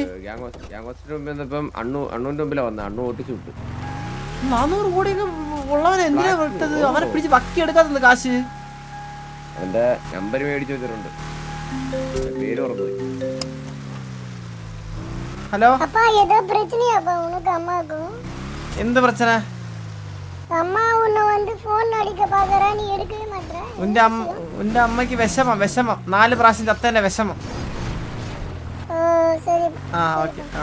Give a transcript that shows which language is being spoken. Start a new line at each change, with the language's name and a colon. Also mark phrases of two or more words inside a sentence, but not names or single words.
Malayalam: അണ്ണുവിന്റെ മുമ്പിലാ വന്ന. അണ്ണു ഓട്ടിച്ചു വിട്ടു. 400 കോടിയൊക്കെ ഉള്ളവനെ എന്തിനാ വിട്ടത്? അവനെ പിടിച്ച് ബക്കി എടുക്കാത്ത കാശ്. അവന്റെ നമ്പർ മേടിച്ചു വെച്ചിട്ടുണ്ട്. പേര് ഓർമ്മ. ഹലോ
Tamil: அப்பா ஏதோ பிரச்சனையாப்பா உனக்கு அம்மாக்கும்?
Malayalam: എന്ത് പ്രശ്ന?
Tamil: அம்மா உன்னை வந்து போன் அடிக்க பாக்குறா, நீ எடுக்கவே மாட்டற.
Malayalam: ഉന്റെ അമ്മയ്ക്ക് വിഷമം 4 പ്രാവശ്യം ചത്തന്റെ വിഷമം.
Tamil: சரி.
Malayalam: ഓക്കെ.